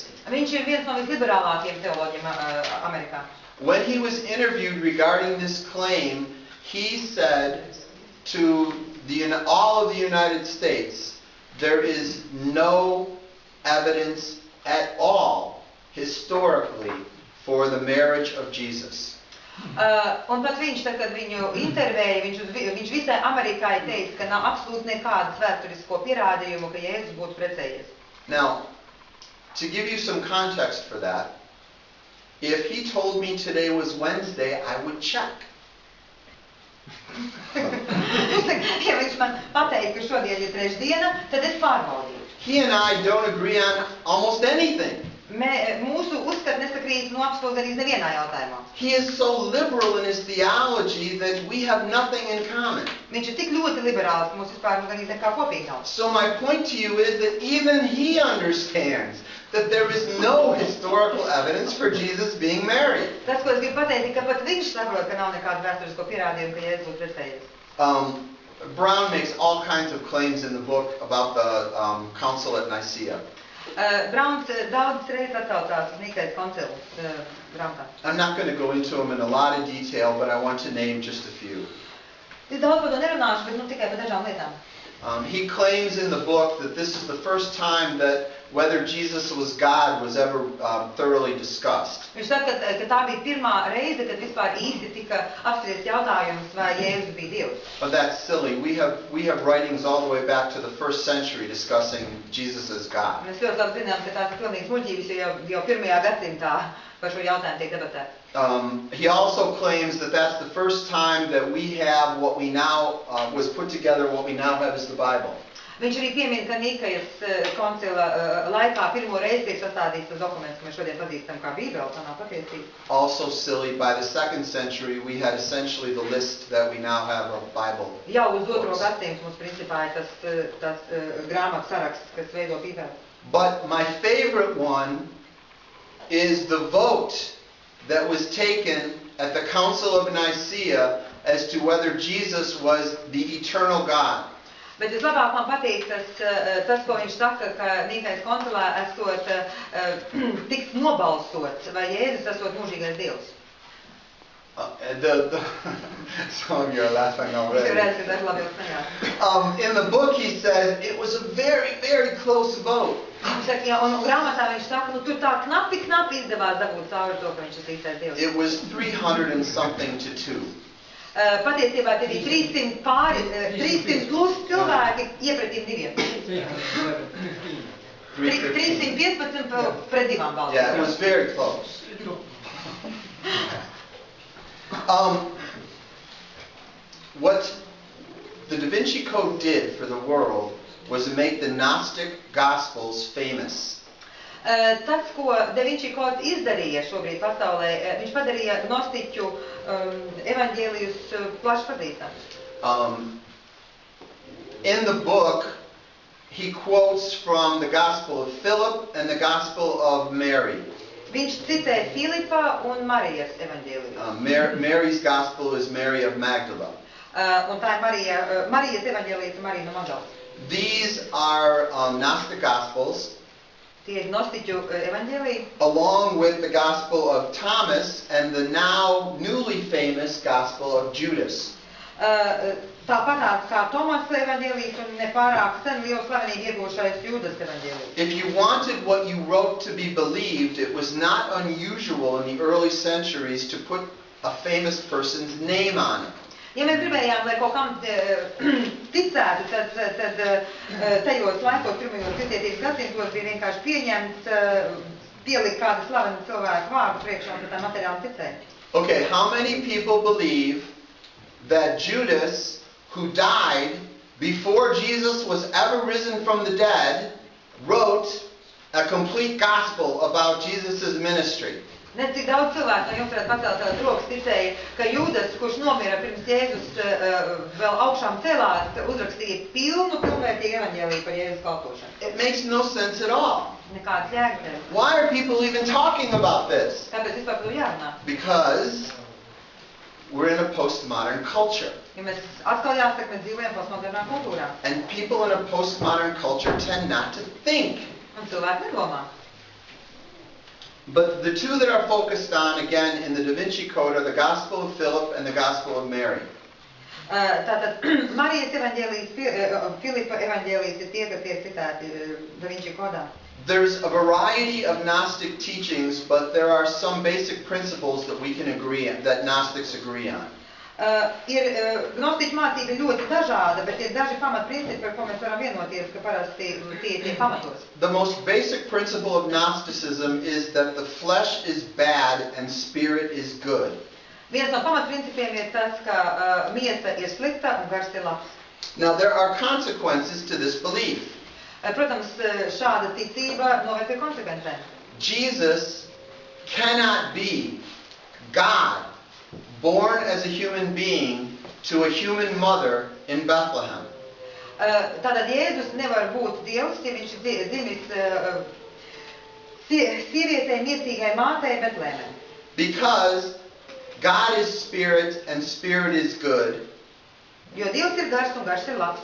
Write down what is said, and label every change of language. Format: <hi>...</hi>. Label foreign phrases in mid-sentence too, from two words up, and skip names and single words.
<lv>Viņš ir viens no visliberālākajiem teoloģiem Amerikā.</lv> <en>When he was interviewed regarding this claim, he said to all of the United States, there is no evidence at all, historically, for the marriage of Jesus.</en> <lv>Un pat viņš, tad, kad viņu intervēja, viņš visai Amerikai teica, ka nav absolūti nekādas vēsturisko pierādījumu, ka Jēzus būtu precējies.</lv> <en>Now, to give you some context for that, if he told me today was Wednesday, I would check.</en> <lv>Ja viņš man pateica, ka šodien ir trešdiena, tad es pārbaudīju.</lv> <en>He and I don't agree on almost anything.</en> <lv>Mūsu uzskati nesakrīt no absolūti arī nevienā jautājumā.</lv> <en>He is so liberal in his theology that we have nothing in common.</en> <lv>Viņš ir tik ļoti liberāls, ka mums vispār gan nekā kopīga nav.</lv> <en>So my point to you is that even he understands that there is no historical evidence for Jesus being married.</en> <lv>Tas, ko es gribu pateikt, ka pat viņš saprot, ka nav nekādu vēsturisko pierādījumu, ka Jēzus būtu precējies.</lv> <en>Brown makes all kinds of claims in the book about the council at Nicaea.</en> <lv>Browns daudz reizes atsaucās uz Nikejas koncilu grāmatā.</lv> <en>I'm not going to go into them in a lot of detail, but I want to name just a few.</en> <lv>Es daudz par to nerunāšu, bet tikai par dažām lietām.</lv> <en>He claims in the book that this is the first time that whether Jesus was God was ever thoroughly discussed.</en> <lv>Viņš saka, ka tā bija pirmā reize, kad vispār īsti tika apspriests jautājums, vai Jēzus bija Dievs.</lv> <en>But that's silly. We have writings all the way back to the 1st century discussing Jesus as God.</en> <lv>Mēs ļoti labi zinām, ka tās ir pilnīgas muļķības, jo jau 1. gadsimtā par šo jautājumu tiek debatēts.</lv> <en>He also claims that that's the first time that we have what we now was put together. What we now have is the Bible.</en> <lv>Viņš arī piemin, ka Nikajas koncila laikā pirmo reizi tiek sastādīts tas dokuments, ko mēs šodien pazīstam kā Bībele, tā nav patiesība.</lv> <en>Also silly, by the 2nd century we had essentially the list that we now have of Bible.</en> <lv>Jau uz 2. gadsimtu mums principā ir tas grāmatu saraksts, kas veido Bībeli.</lv> <en>But my favorite one is the vote that was taken at the Council of Nicaea as to whether Jesus was the eternal God.</en> <lv>Bet vislabāk man patīk tas, ko viņš saka, ka Nikajas koncilā esot tiks nobalsots, vai Jēzus esot mūžīgais Dievs.</lv> <en>Some of you are laughing already. In the book he says it was a very, very close vote.</en> <lv>Un grāmatā viņš saka, nu tur tā knapi izdevās dabūt cauri to, ka viņš ir īstais Dievs.</lv> <en>It was 300 and something to 2.</en> <lv>Patiesībā te bija 300 plus cilvēki iepretim 2. 315 pret 2 balsīm.</lv> <en>Yeah, it was very close. What the Da Vinci Code did for the world was to make the Gnostic Gospels famous.</en> <lv>Tas, ko Da Vinci kods izdarīja šobrīd pasaulē, viņš padarīja gnostiķu evaņģēlijus plaši pazīstams.</lv> <en>In the book, he quotes from the Gospel of Philip and the Gospel of Mary.</en> <lv>Viņš citē Filipa un Marijas evaņģēliju.</lv> <en>Mary's Gospel is Mary of Magdala.</en> <lv>Un tā ir Marijas evaņģēlijas un Marija no Magdalas.</lv> <en>These are Gnostic Gospels.</en> <lv>Tie ir gnostiķu evaņģēliji.</lv> <en>Along with the Gospel of Thomas and the now newly famous Gospel of Judas.</en> <lv>Tāpat kā Tomasa evaņģēlijs un nepārāk sen lielu slavenību iegūšais Jūdas evaņģēlijs.</lv> <en>If you wanted what you wrote to be believed, it was not unusual in the early centuries to put a famous person's name on it.</en> <lv>Ja mēs gribējām, lai kaut kam ticētu, tad tajos laikos, pirmajos kristietības gadsimtos, bija vienkārši pieņemts, pielikt kādu slavenu cilvēku vārdu priekšā un tā materiāli ticēt.</lv> <en>Okay, how many people believe that Judas, who died before Jesus was ever risen from the dead, wrote a complete gospel about Jesus' ministry?</en> <lv>Nezinu, cik daudz cilvēku no jums varētu pacelt savas rokas ticēja, ka Jūdas, kurš nomira pirms Jēzus vēl augšām celās, uzrakstīja pilnvērtīgu evaņģēliju par Jēzus kalpošanu.</lv> <en>It makes no sense at all.</en> <lv>Nekādas jēgas nevar.</lv> <en>Why are people even talking about this?</en> <lv>Kāpēc vispār par to jārunā?</lv> <en>Because we're in a postmodern culture.</en> <lv>Ja mēs atkal jāsaka, mēs dzīvojam postmodernā kultūrā.</lv> <en>And people in a postmodern culture tend not to think.</en> <lv>Un cilvēki nedomā.</lv> <en>But the two that are focused on, again, in the Da Vinci Code are the Gospel of Philip and the Gospel of Mary.</en> <lv>Tātad Marijas evaņģēlijs, Filipa evaņģēlijs ir tie, kas tiek citēti Da Vinci kodā.</lv> <en>There's a variety of Gnostic teachings, but there are some basic principles that we can agree on, that Gnostics agree on.</en> <lv>Gnostiķu mācība ir ļoti dažāda, bet ir daži pamatprincipi, par ko mēs varam vienoties, ka parasti tie pamatos.</lv> <en>The most basic principle of Gnosticism is that the flesh is bad and spirit is good.</en> <lv>Viens no pamatprincipiem ir tas, ka miesa ir slikta un gars ir labs.</lv> <en>Now there are consequences to this belief.</en> <lv>Protams, šāda ticība noved pie konsekvencēm.</lv> <en>Jesus cannot be God, born as a human being to a human mother in Bethlehem.</en> <lv>Tātad Jēzus nevar būt Dievs, ja viņš ir dzimis sievietei miesīgai mātei Betlēmē.</lv> <en>Because God is spirit and spirit is good.</en> <lv>Jo Dievs ir gars un gars ir labs.</lv>